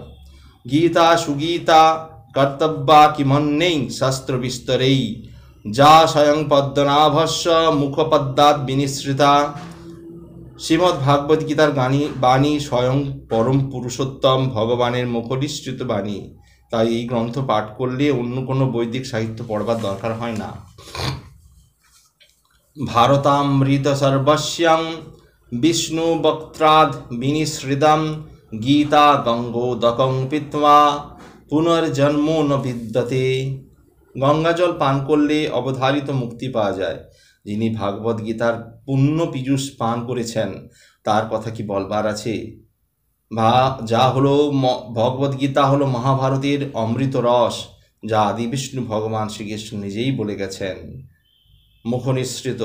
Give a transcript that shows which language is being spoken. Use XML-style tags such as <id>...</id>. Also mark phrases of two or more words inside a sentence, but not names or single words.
<sa>গীতা সুগীতা কর্তব্যা কিমন্যৈ শাস্ত্র বিস্তরেই যা স্বয়ং পদ্মনাভস্য মুখপদ্মাৎ বিনিসৃতা।</sa> <bn>শ্রীমদ্ ভাগবত গীতার বাণী স্বয়ং পরম পুরুষোত্তম ভগবানের মুখনিসৃত বাণী। তাই এই গ্রন্থ পাঠ করলে অন্য কোনো বৈদিক সাহিত্য পড়বার দরকার হয় না।</bn> <sa>ভারতামৃত সর্বস্যাং বিষ্ণু বক্ত্রাদ বিনিসৃদম গীতা গঙ্গোদকং পিত্বা পুনর্জন্মো ন বিদ্যতে।</sa> <bn>গঙ্গাজল পান করলে অবধারিত মুক্তি পাওয়া যায়। যিনি ভাগবত গীতার পুণ্য পীযূষ পান করেছেন তার কথা কি বলবার আছে? যা হলো ভগবদ্গীতা হলো মহাভারতের অমৃত রস, যা আদি বিষ্ণু ভগবান শ্রীকৃষ্ণ নিজেই বলে গেছেন, মুখ নিঃসৃত।</bn>